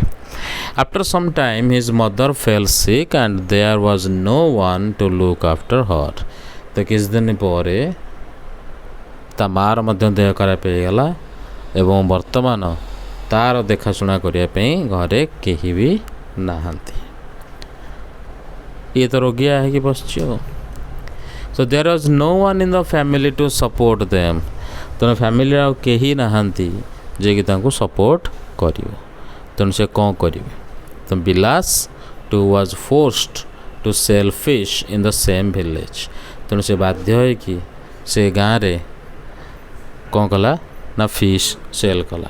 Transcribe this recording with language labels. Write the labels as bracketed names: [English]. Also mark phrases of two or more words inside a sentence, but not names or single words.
[English] after some time his mother fell sick and there was no one to look after her. [Odia] ତ କିଛି ଦିନ ପରେ ତା ମାଆର ମଧ୍ୟ ଦେହ ଖରାପ ହେଇଗଲା ଏବଂ ବର୍ତ୍ତମାନ ତା'ର ଦେଖାଶୁଣା କରିବା ପାଇଁ ଘରେ କେହି ବି ନାହାନ୍ତି। ଇଏ ତ ରୋଗିଆ ହେଇକି ବସିଛି ଆଉ। [English] So there was no one in the family to support them। [Odia] ତେଣୁ ଫ୍ୟାମିଲିରେ ଆଉ କେହି ନାହାନ୍ତି ଯିଏକି ତାଙ୍କୁ ସପୋର୍ଟ କରିବ। ତେଣୁ ସେ କ'ଣ କରିବେ? [English] ତ ବିଲାସ too was forced to sell fish in the same village. [Odia] ତେଣୁ ସେ ବାଧ୍ୟ ହୋଇକି ସେ ଗାଁରେ କ'ଣ କଲା ନା [English] fish sell [Odia] କଲା।